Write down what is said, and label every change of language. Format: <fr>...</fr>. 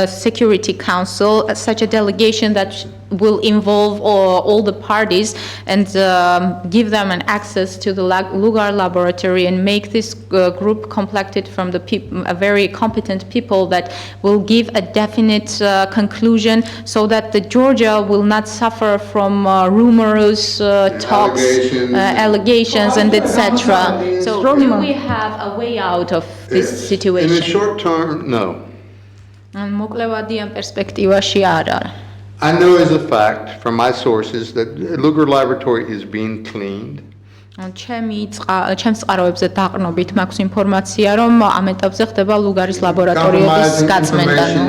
<en>Security Council, such a delegation that will involve all the parties and give them an access to the Lugar laboratory and make this group complected from the a very competent people that will give a definite conclusion so that the Georgia will not suffer from rumors, talks, allegations and etc. So do we have a way out of this situation? In the short term, no.</en> <ka>მოკლევადიან პერსპექტივაში არ არა.</ka> <en>I know as a fact from my sources that Lugar laboratory is being cleaned.</en> <ka>ჩემს წყაროებზე დაყრდნობით მაქვს ინფორმაცია, რომ ამ ეტაპზე ხდება ლუგარის ლაბორატორიების გაწმენდა.</ka>